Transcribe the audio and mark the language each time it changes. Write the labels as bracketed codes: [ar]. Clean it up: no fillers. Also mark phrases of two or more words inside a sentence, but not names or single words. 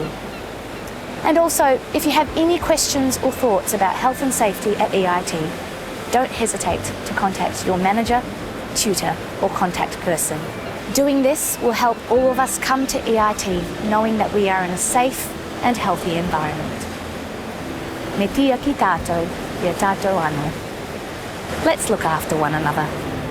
[en] And also, if you have any questions or thoughts about health and safety at EIT, don't hesitate to contact your manager, tutor or contact person. Doing this will help all of us come to EIT knowing that we are in a safe and healthy environment. [mi] Me tia ki tātou, ia tātou anō. [en] Let's look after one another.